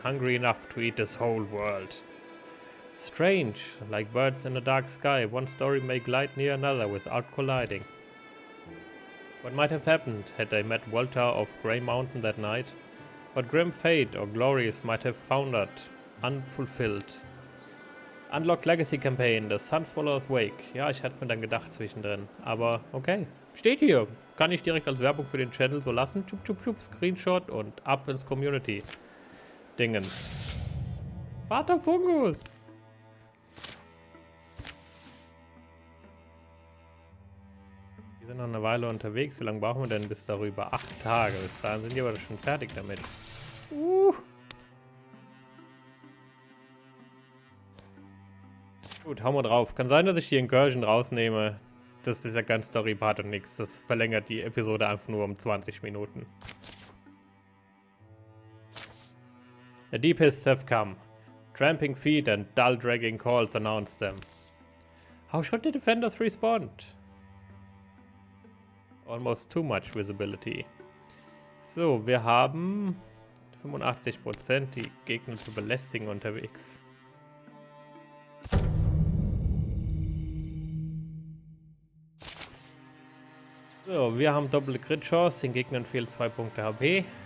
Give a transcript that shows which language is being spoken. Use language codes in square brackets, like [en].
[en] Hungry enough to eat this whole world. Strange, like birds in a dark sky, one story may glide near another without colliding. What might have happened had they met Walter of Grey Mountain that night? What grim fate or glories might have foundered, unfulfilled? Unlock Legacy Campaign, The Sunswallower's Wake. [de] Ja, ich hatte es mir dann gedacht zwischendrin. Aber okay, steht hier. Kann ich direkt als Werbung für den Channel so lassen. Tschub, tschub, tschub, Screenshot und ab ins Community-Dingens. Vater Fungus! Wir sind noch eine Weile unterwegs. Wie lange brauchen wir denn bis darüber? 8 Tage. Bis dahin sind wir aber schon fertig damit. Gut, hauen wir drauf. Kann sein, dass ich die Incursion rausnehme. Das ist ja kein Story-Part und nichts. Das verlängert die Episode einfach nur um 20 Minuten. [en] The Deepists have come. Tramping feet and dull dragging calls announce them. How should the defenders respond? Almost too much visibility. [de] So, wir haben 85% die Gegner zu belästigen unterwegs. So, wir haben doppelte Crit-Chance, den Gegnern fehlen 2 Punkte HP.